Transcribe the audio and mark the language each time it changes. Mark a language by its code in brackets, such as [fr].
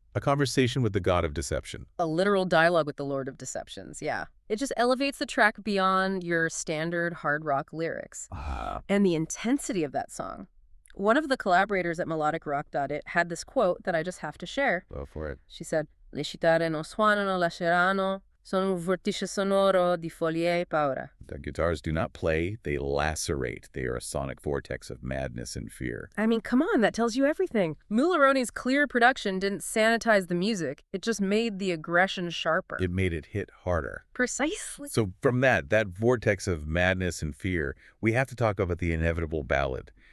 [en] A conversation with the god of deception. A literal dialogue with the Lord of Deceptions, yeah. It just elevates the track beyond your standard hard rock lyrics. And the intensity of that song. One of the collaborators at melodicrock.it had this quote that I just have to share. Go for it. She said, [it] Le chitarre non suonano, lasceranno, sono un vortice sonoro di follia e paura. [en] The guitars do not play, they lacerate. They are a sonic vortex of madness and fear. I mean, come on, that tells you everything. Mulroney's clear production didn't sanitize the music. It just made the aggression sharper. It made it hit harder. Precisely. So from that vortex of madness and fear, we have to talk about the inevitable ballad.